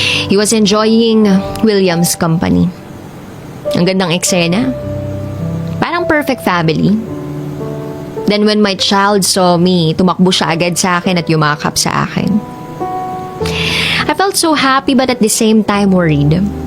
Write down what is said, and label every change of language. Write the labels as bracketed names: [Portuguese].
[English] He was enjoying William's company. [Filipino] Ang gandang eksena. Parang [English] perfect family. Then when my child saw me, [Filipino] tumakbo siya agad sa akin at yumakap sa akin. [English] I felt so happy but at the same time worried.